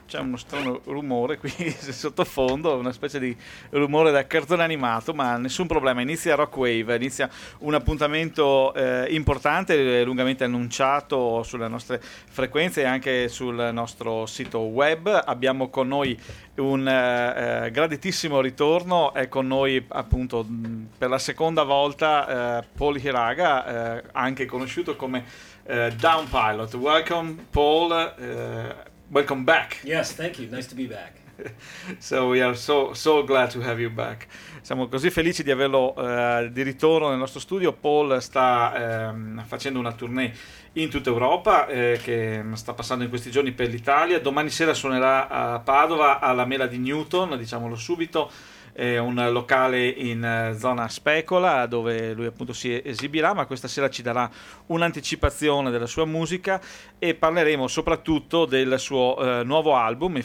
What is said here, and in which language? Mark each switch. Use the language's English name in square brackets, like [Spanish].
[Italian] C'è uno strano rumore qui sottofondo, una specie di rumore da cartone animato, ma nessun problema, inizia Rock Wave, inizia un appuntamento importante, lungamente annunciato sulle nostre frequenze e anche sul nostro sito web. Abbiamo con noi un graditissimo ritorno, è con noi appunto per la seconda volta Paul Hiraga, anche conosciuto come Down Pilot. [English] Welcome Paul, welcome back. Yes, thank you, nice to be back. So we are so glad to have you back. [Italian] Siamo così felici di averlo di ritorno nel nostro studio. Paul sta facendo una tournée in tutta Europa, che sta passando in questi giorni per l'Italia. Domani sera suonerà a Padova alla Mela di Newton, diciamolo subito, è un locale in zona Specola dove lui appunto si esibirà, ma questa sera ci darà un'anticipazione della sua musica e parleremo soprattutto del suo nuovo album.